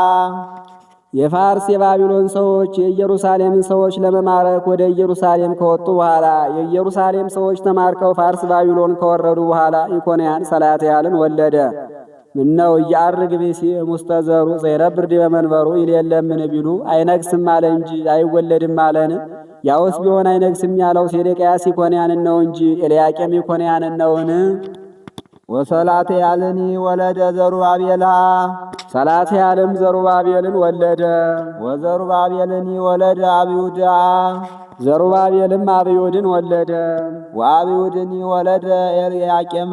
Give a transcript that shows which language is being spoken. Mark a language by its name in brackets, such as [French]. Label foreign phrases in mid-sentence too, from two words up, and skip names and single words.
[Amharic] የፋርስ የባቢሎን ሰዎች የኢየሩሳሌምን ሰዎች ለመማረክ ወደ ኢየሩሳሌም ከወጡ በኋላ የኢየሩሳሌም ሰዎች ተማርከው ፋርስ ባቢሎን ከወረዱ በኋላ ኢኮንያን ሰላትያልን ወለደ። ምነው እያርግ [Geez] ቢሲ ሙስተዘሩ ዘይረብር ዲበ መንበሩ [Amharic] ይል የለምን ቢሉ አይነግስም አለ እንጂ አይወለድም አለን። ያውስ ቢሆን አይነግስም ያለው ሴዴቅያስ ኢኮንያንን ነው እንጂ ኤልያቄም ኢኮንያንን ነውን? [Geez] ወሰላትያልኒ ወለደ ዘሩባቤላ። [Amharic] ሰላትያልም ዘሩባቤልን ወለደ። [Geez] ወዘሩባቤልኒ ወለደ አብዩዳ። [Amharic] ዘሩባቤልም አብዩድን ወለደ። [Geez] ወአብዩድኒ ወለደ ኤልያቄማ።